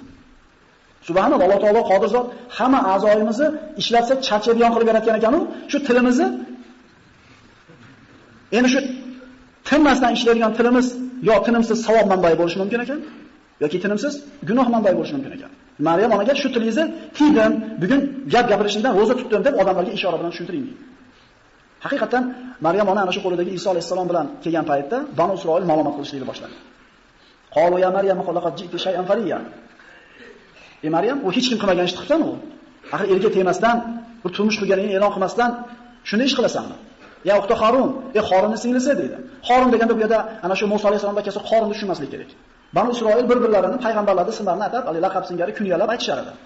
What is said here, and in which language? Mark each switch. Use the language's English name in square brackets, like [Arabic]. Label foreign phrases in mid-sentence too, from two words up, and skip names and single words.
[Uzbek] Subhanalloh, Alloh taolo qodir zot, hamma a'zoyimizni ishlatsak charchaydigan qilib yaratgan ekan-u, shu tilimizni endi shu tinmasdan ishlaydigan tilimiz yo tinimsiz savob manbai bo'lishi mumkin ekan, yoki tinimsiz gunoh manbai bo'lishi mumkin ekan. Maryam onaga shu tilingizni tiydim, bugun gap gapirishingdan roza tutdim deb odamlarga ishora bilan tushuntiring. Haqiqatan Maryam ona ana shu qo'lidagi Iso alayhisalom bilan kelgan paytda Banu Isroil ma'lumot qilishlikni boshladi. [Arabic] قالوا يا مريم لقد جئت شيئا فريا. [Uzbek] Maryam, u hech kim qilmagan ishni qilsan u. Axir erga tegmasdan, bir turmush qilganingni e'lon qilmasdan shunday ish qilasanmi? [Arabic] يا أخت هارون, [Uzbek] Harunning singlisi dedi. Harun deganda bu yerda ana shu Musa alayhisalomga kelsa Harunni tushunmaslik kerak. Banu Isroil bir-birlarini payg'ambarlarning ismlarini atab, laqab singari kunyalab aytishar edi.